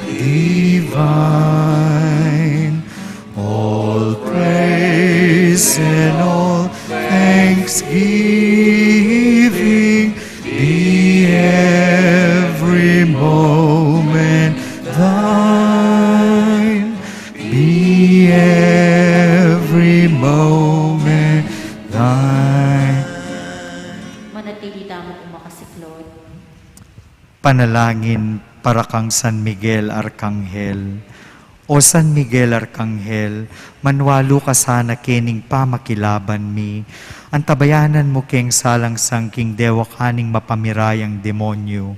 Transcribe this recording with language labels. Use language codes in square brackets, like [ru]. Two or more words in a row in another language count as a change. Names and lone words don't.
[en] divine, all praise and all thanksgiving be every moment thine, be every moment thine. [pam] Manatili tamo umakasiklod. Panalangin para kang San Miguel Arkanghel. O San Miguel Arkanghel, manwalo ka sana kening pamakilaban mi. Antabayanan mo keng salang sangking dewa kaning mapamirayang demonyo.